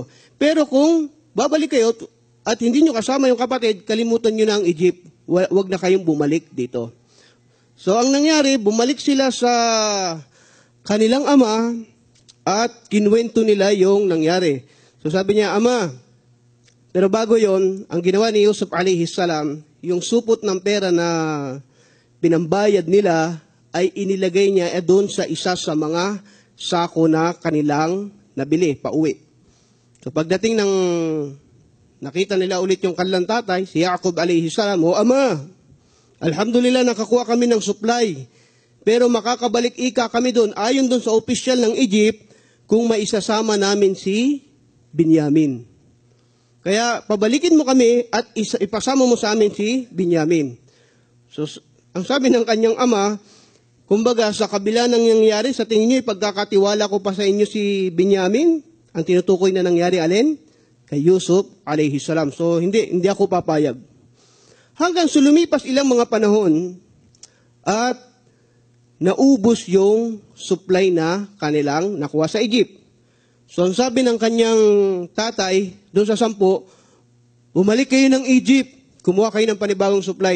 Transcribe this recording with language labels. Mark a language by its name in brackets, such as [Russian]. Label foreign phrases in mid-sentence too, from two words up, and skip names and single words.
[Filipino] Pero kung babalik kayo at hindi nyo kasama yung kapatid, kalimutan nyo na ang Egypt. Huwag na kayong bumalik dito. So ang nangyari, bumalik sila sa kanilang ama at kinuwento nila yung nangyari. So sabi niya, ama, pero bago yon, ang ginawa ni Yusuf [Arabic] عليه السلام, [Filipino] yung supot ng pera na pinambayad nila ay inilagay niya doon sa isa sa mga sako na kanilang nabili, pauwi. So pagdating ng nakita nila ulit yung kanilang tatay, si Yaqub [Arabic] عليه السلام, [Filipino] o ama, alhamdulillah nakakuha kami ng supply, pero makakabalik ika kami doon, ayon doon sa opisyal ng Egypt, kung maisasama namin si Binyamin. Kaya pabalikin mo kami at ipasama mo sa amin si Binyamin. So ang sabi ng kanyang ama, kumbaga sa kabila ng nangyari, sa tingin niyo ipagkakatiwala ko pa sa inyo si Binyamin? Ang tinutukoy na nangyari alin? Kay Yusuf [Arabic] عليه السلام. [Filipino] So hindi ako papayag. Hanggang sulumipas ilang mga panahon at naubos yung supply na kanilang nakuha sa Egypt. So ang sabi ng kanyang tatay doon sa 10, bumalik kayo ng Egypt, kumuha kayo ng panibagong supply.